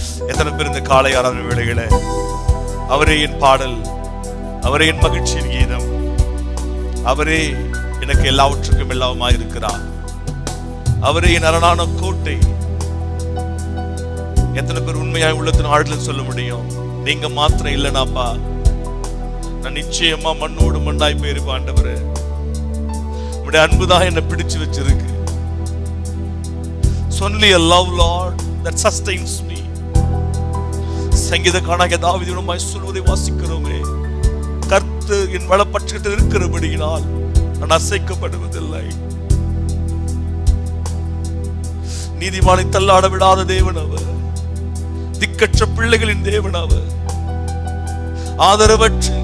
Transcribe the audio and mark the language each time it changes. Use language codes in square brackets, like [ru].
[ta] எத்தனை பேர் இந்த காலை ஆராதனை வேளைகளை அவரே என் பாடல், அவரே என் மகிழ்ச்சியின் கீதம், அவரே எனக்கு எல்லாவற்றுக்கும் எல்லாமாய் இருக்கிறார், அவரே என் அரணான கோட்டை. எத்தனை பேர் உண்மையாய் உள்ளத்தின் ஆழத்துல சொல்ல முடியும்? நீங்க மாத்திரம் இல்லைனாப்பா நான் நிச்சயமா மண்ணோடு மண்ணாய் போயிருப்பேன். ஆண்டவரே உடைய அன்புதான் என்னை பிடிச்சு வச்சிருக்கு. [en] Only a love, Lord, that sustains me. [ta] சங்கீதக்காரனாகிய தாவீதுமாய் சொல்வதை வாசிக்கிறோமே, கர்த்தர் என் வலப்பட்சத்தில் இருக்கிறபடியினால் நான் அசைக்கப்படுவதில்லை. நீதிமானை தள்ளாட விடாத தேவன் அவர், திக்கற்ற பிள்ளைகளின் தேவன் அவர், ஆதரவற்று